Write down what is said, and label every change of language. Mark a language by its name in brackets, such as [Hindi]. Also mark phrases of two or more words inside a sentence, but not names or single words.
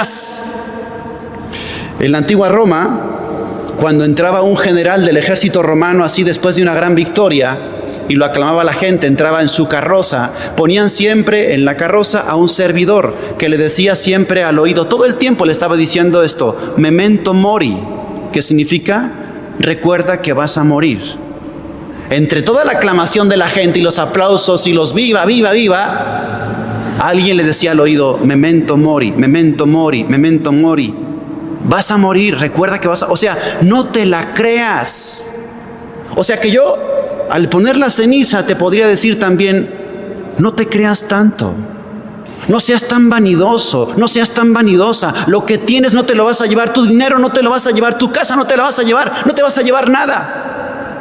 [Spanish] En la antigua Roma, cuando entraba un general del ejército romano así después de una gran victoria, y lo aclamaba la gente, entraba en su carroza, ponían siempre en la carroza a un servidor que le decía siempre al oído, todo el tiempo le estaba diciendo esto: [Latin] memento mori, [Spanish] que significa: recuerda que vas a morir. Entre toda la aclamación de la gente y los aplausos y los viva, viva, viva, alguien le decía al oído: [Latin] memento mori, memento mori, memento mori. [Spanish] vas a morir, recuerda que o sea, no te la creas. O sea que yo, al poner la ceniza, te podría decir también, no te creas tanto. No seas tan vanidoso, no seas tan vanidosa. Lo que tienes no te lo vas a llevar, tu dinero no te lo vas a llevar, tu casa no te la vas a llevar, no te vas a llevar nada.